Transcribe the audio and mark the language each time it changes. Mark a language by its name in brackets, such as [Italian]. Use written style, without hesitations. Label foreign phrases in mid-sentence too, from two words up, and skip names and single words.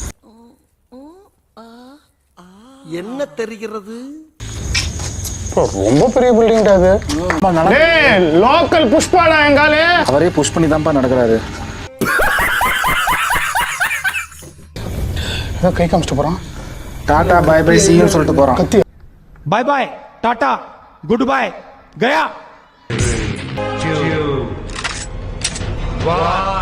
[Tamil] என்ன தெரிகிறது? ரொம்ப பெரிய பில்டிங் அது. லோக்கல் புஷ்பாடா எங்காலே. அவரே புஷ் பண்ணி தான்ப்பா நடக்கிறாரு. கை காமிச்சிட்டு போறான். [English] tata bye bye see you [Tamil] சொல்லிட்டு போறான். கத்தி [English] bye bye tata good bye गया